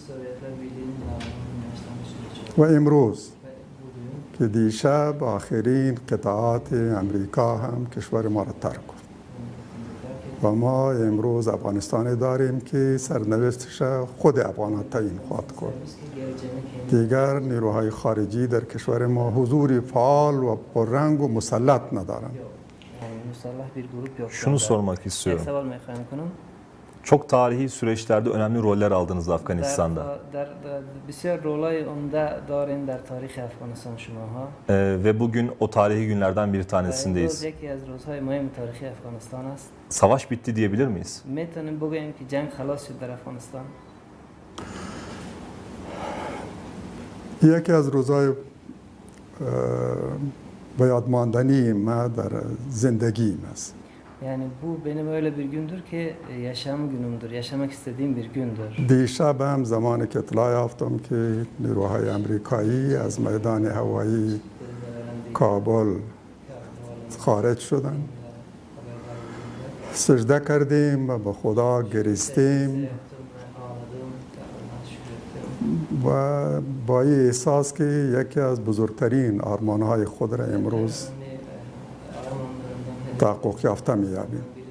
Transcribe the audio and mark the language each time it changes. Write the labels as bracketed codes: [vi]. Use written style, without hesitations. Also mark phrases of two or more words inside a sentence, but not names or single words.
[fa] و امروز که دیشب آخرین قطعات امریکا هم کشور ما را ترک کرد و ما امروز افغانستان داریم که سرنوشتش خود افغانان تعیین خواهد کرد. دیگر نیروهای خارجی در کشور ما حضور فعال و پررنگ و مسلط ندارند. [tr] Şunu sormak [fa] یک [tr] istiyorum. [fa] سوال میخوایم کنم. [tr] Çok tarihi süreçlerde önemli roller aldınız Afganistan'da. [fa] در بسیار رولای عمده دارین در تاریخ افغانستان شماها. [tr] Ve bugün o tarihi günlerden bir [fa] امروز [tr] tanesindeyiz. [fa] یکی از روزهای مهم تاریخی افغانستان است. [tr] Savaş bitti diyebilir miyiz? [fa] میتونیم بگوییم که جنگ خلاص شد در افغانستان. یکی از روزهای باید ماندنی ما در زندگیم است. [tr] Yani bu benim öyle bir gündür ki yaşam günümdür, yaşamak istediğim bir gündür. [fa] دیشب هم زمانی که اطلاع یافتم که نیروهای آمریکایی از میدان هوایی کابل خارج شدند، سجده کردیم و به خدا گریستیم و با این احساس که یکی از بزرگترین آرمانهای خود را امروز تحقق یافته می‌یابیم.